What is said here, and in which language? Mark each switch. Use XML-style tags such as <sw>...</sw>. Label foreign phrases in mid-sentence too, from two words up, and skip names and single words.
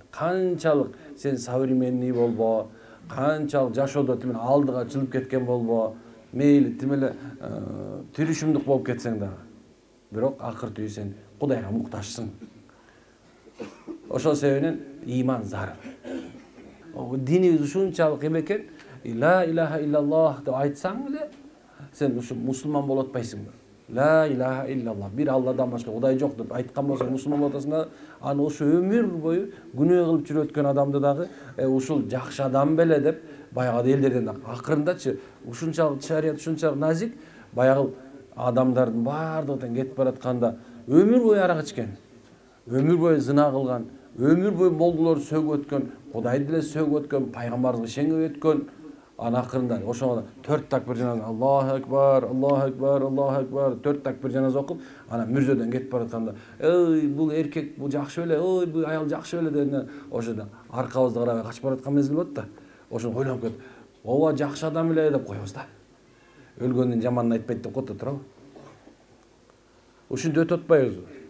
<ky>Канчалык сен современный болбо, канчалык жашоодо тим эле алдыга жылып кеткен болбо, мейли тим эле тиришимдик болуп кетсең дагы, бирок акырт үй сен Кудайга муктажсың. Ошол себептен ыйман зарыл. Динибиз ушунчалык эме экен,</ky> <ar>لا إله إلا الله</ar> <ky>деп айтсаң эле сен ушу мусулман болуп атпайсың.</ky> <ar>لا إله إلا الله,</ar> <ky>бир Алладан башка Кудай жок деп айткан болсоң мусулман болуп атасың да, аны ушу өмүр бою күнөө кылып жүрүп өткөн адамды дагы ушул жакшы адам беле деп баягы элдерден дагы акырындачы ушунчалык шарият ушунчалык назик, баягы адамдардын баардыгынан кетип баратканда өмүр бою арак ичкен, өмүр бою зына кылган, өмүр бою молдолорду сөгүп өткөн, Кудайды деле сөгүп өткөн, пайгамбарыбызга шеңип өткөн. Аны акырында ошого 4 такбир жаназа,</ky> <ar>الله أكبر، الله أكبر، الله أكبر,</ar> <ky>4 такбир жаназа окуп, анан мүрзөдөн кетип баратканда, ой, бул эркек бул жакшы беле, ой, бул аял жакшы беле дегенде, ошода аркабызды карабай качып бараткан мезгил болот да. Ошону ойлонуп кетип, ооба жакшы адам эле деп коебуз да. Өлгөндүн жаманын айтпайт деп коет да турабы? Ушинтип өтүп атпайбызбы?</ky>